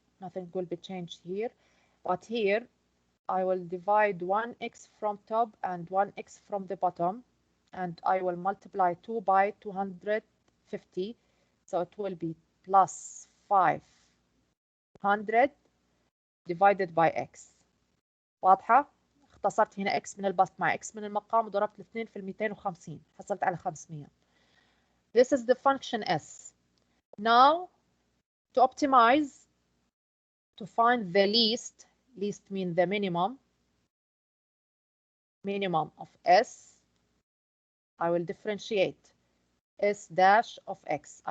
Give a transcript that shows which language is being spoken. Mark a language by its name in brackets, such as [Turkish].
[English] Nothing will be changed here. But here, I will divide 1x from top and 1x from the bottom. And I will multiply 2 by 250. So it will be plus 500 divided by x. [Arabic] واضحة؟ اختصرت هنا x من البسط مع x من المقام وضربت الاثنين في 250. حصلت على 500. [English] This is the function s. Now, to optimize, to find the least means the minimum of s, I will differentiate s dash of x.